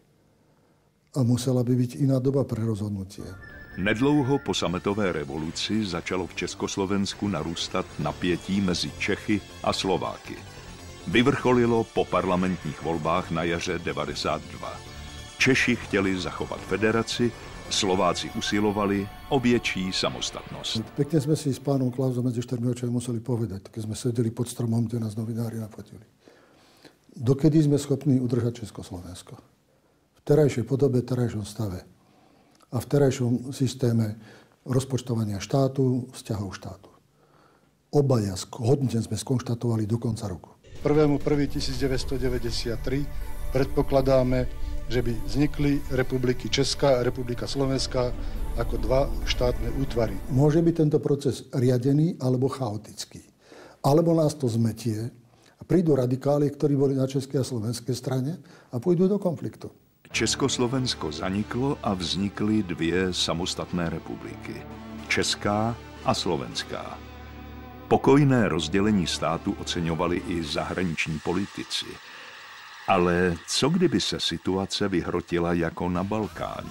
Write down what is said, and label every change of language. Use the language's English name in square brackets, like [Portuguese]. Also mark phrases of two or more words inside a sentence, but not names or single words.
[Slovak] a musela by byť iná doba pre rozhodnutie. [Czech] Nedlouho po sametové revoluci začalo v Československu narůstat napětí mezi Čechy a Slováky. Vyvrcholilo po parlamentních volbách na jaře 92. Češi chtěli zachovat federaci, Slováci usilovali o větší samostatnosť. [Slovak] Pekne sme si s pánom Klausom medzi štyrmi očami museli povedať, keď sme sedeli pod stromom, kde nás novinári nafotili. Dokedy sme schopní udržať Československo? V terajšej podobe, terajšom stave a v terajšom systéme rozpočtovania štátu, vzťahov štátu. Obaja hodne sme skonštatovali do konca roku. 1.1.1993 predpokladáme, že by vznikli republiky Česká a republika Slovenská ako dva štátne útvary. Môže byť tento proces riadený alebo chaotický. Alebo nás to zmetie a prídu radikáli, ktorí boli na českej a slovenskej strane a pôjdu do konfliktu. [Czech] Československo zaniklo a vznikly dvě samostatné republiky. Česká a Slovenská. Pokojné rozdělení státu oceňovali i zahraniční politici. Ale co kdyby se situace vyhrotila jako na Balkáně?